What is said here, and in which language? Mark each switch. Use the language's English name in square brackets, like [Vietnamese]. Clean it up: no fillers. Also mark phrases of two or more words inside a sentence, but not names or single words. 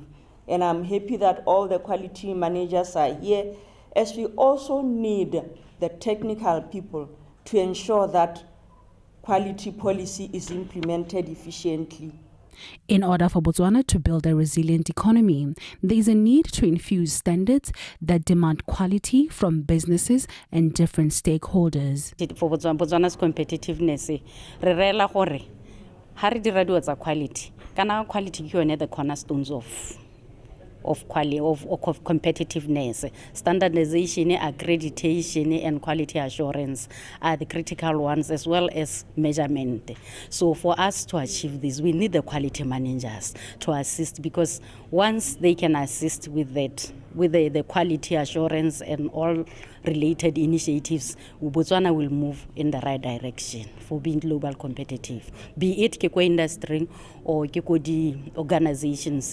[English] And I'm happy that all the quality managers are here, as we also need the technical people to ensure that quality policy is implemented efficiently. In order for Botswana to build a resilient economy, there is a need to infuse standards that demand quality from businesses and different stakeholders. For Botswana's competitiveness, [Tswana] re rela gore ha re dira dilo tsa quality Kana quality ke yone [English] the cornerstones of competitiveness. Standardization, accreditation, and quality assurance are the critical ones, as well as measurement. So for us to achieve this, we need the quality managers to assist, because once they can assist with that, with the quality assurance and all related initiatives, Botswana will move in the right direction for being global competitive, be it Kiko industry or Kiko di organizations.